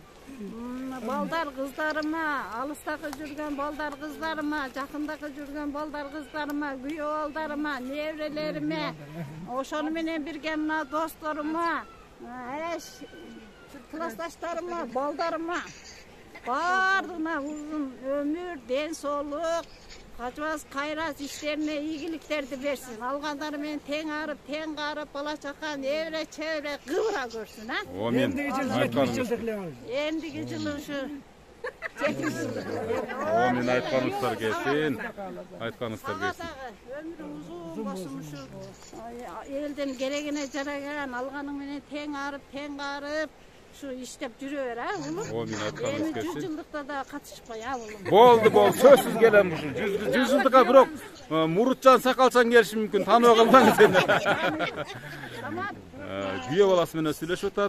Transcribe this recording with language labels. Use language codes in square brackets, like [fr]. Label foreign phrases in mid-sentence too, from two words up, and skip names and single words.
[ky] Балдар кыздарыма, алыстагы жүргөн балдар кыздарыма, жакындагы жүргөн балдар кыздарыма, күйөө балдарыма, неврелериме, ошону менен бирге мына досторума, классташтарыма, балдарыма, баардыгына узун өмүр, ден соолук, качыбас кайрат иштерине ийгиликтерди берсин. Алгандары менен тең арып, тең карып, бала чака, невре, чебре кыбыра көрсүн, Амин. Эндиги жылы ушу Мен айтканыңыздар келсин. Айтканыңыздар келсин. Өмрүм узун болсун шу элден керегине жараган алганың менен тең арып, тең карып, şu иштеп жүрө бер, а, улум. Мен айтканыңыз 100 келсин. жылдыкта да катышпай, а, улум. Болду, сөзсүз келем ушул 100 жылдыкка бирок Мурутжан Сакалчан келиши мүмкүн, тааныбай калбаңыз сени. Күйөө баласы менен сүйлөшүп атат.